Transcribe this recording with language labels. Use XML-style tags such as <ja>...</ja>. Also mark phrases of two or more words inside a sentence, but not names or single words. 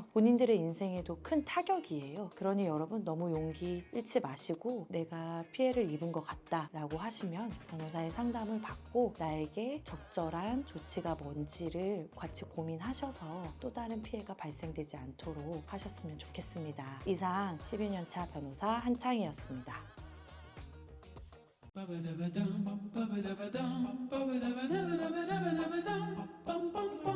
<ko>본인들의 인생에도 큰 타격이에요. 그러니 여러분 너무 용기 잃지 마시고 내가 피해를 입은 것 같다라고 하시면 변호사의 상담을 받고 나에게 적절한 조치가 뭔지를 같이 고민하셔서 또 다른 피해가 발생되지 않도록 하셨으면 좋겠습니다. 이상 12년차 변호사 한창이었습니다. Ba ba da ba dum, ba ba da ba dum, ba ba da ba da ba da ba da ba da ba dum, bum bum.</ko>